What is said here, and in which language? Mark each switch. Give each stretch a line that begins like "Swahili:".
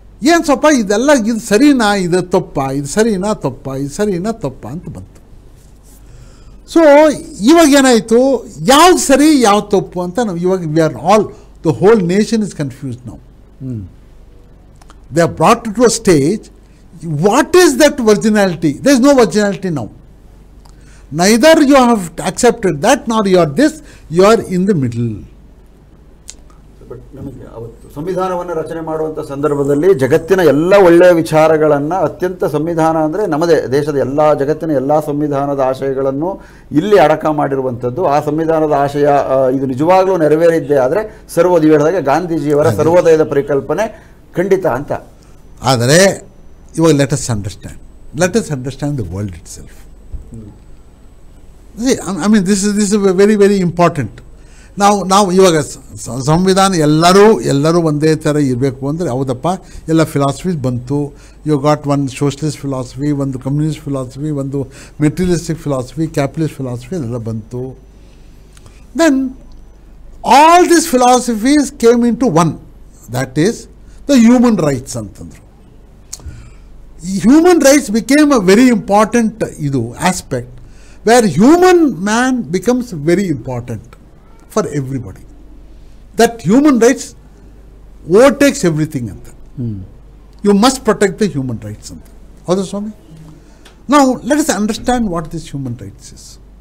Kannada: ಏನು ಸ್ವಲ್ಪ ಇದೆಲ್ಲ ಇದು ಸರಿನಾ, ಇದು ತಪ್ಪ, ಇದು ಸರಿನಾ ತಪ್ಪ, ಇದು ಸರಿನಾ ತಪ್ಪ ಅಂತ ಬಂತು. ಸೊ ಇವಾಗ ಏನಾಯಿತು, ಯಾವ್ದು ಸರಿ ಯಾವ್ದು ತಪ್ಪು ಅಂತ ನಾವು ಇವಾಗ
English: We are all the whole nation is confused now. They are brought to a stage. What is that virginality? There is no virginality now. Neither you have accepted that, nor you are this, you are in the middle.
Kannada: But ನಮಗೆ ಅವತ್ತು ಸಂವಿಧಾನವನ್ನು ರಚನೆ ಮಾಡುವಂಥ ಸಂದರ್ಭದಲ್ಲಿ ಜಗತ್ತಿನ ಎಲ್ಲ ಒಳ್ಳೆಯ ವಿಚಾರಗಳನ್ನು ಅತ್ಯಂತ ಸಂವಿಧಾನ ಅಂದರೆ ನಮ್ಮದೇ ದೇಶದ ಎಲ್ಲ ಜಗತ್ತಿನ ಎಲ್ಲ ಸಂವಿಧಾನದ ಆಶಯಗಳನ್ನು ಇಲ್ಲಿ ಅಡಕ ಮಾಡಿರುವಂಥದ್ದು. ಆ ಸಂವಿಧಾನದ ಆಶಯ ಇದು ನಿಜವಾಗ್ಲೂ ನೆರವೇರಿದ್ದೇ ಆದರೆ ಸರ್ವೋದಯ ಹೇಳಿದಾಗ ಗಾಂಧೀಜಿಯವರ ಸರ್ವೋದಯದ ಪರಿಕಲ್ಪನೆ ಖಂಡಿತ ಅಂತ. ಆದರೆ ಇವಾಗ
English: Let us understand the world itself. I mean this is very very important.
Kannada: ನಾವು ಇವಾಗ ಸಂವಿಧಾನ ಎಲ್ಲರೂ ಒಂದೇ ಥರ ಇರಬೇಕು ಅಂದರೆ ಹೌದಪ್ಪ, ಎಲ್ಲ ಫಿಲಾಸಫೀಸ್ ಬಂತು.
English: you got one socialist philosophy, ಒಂದು communist philosophy, ಒಂದು materialistic philosophy, capitalist philosophy
Kannada: ಎಲ್ಲ ಬಂತು.
English: then all this philosophies came into one, that is the human rights
Kannada: ಅಂತಂದರು.
English: Human rights became a very important aspect where human man becomes very important for everybody. That human rights overtakes everything. You must protect the human rights. How's Swami? Now let us understand what this human rights is.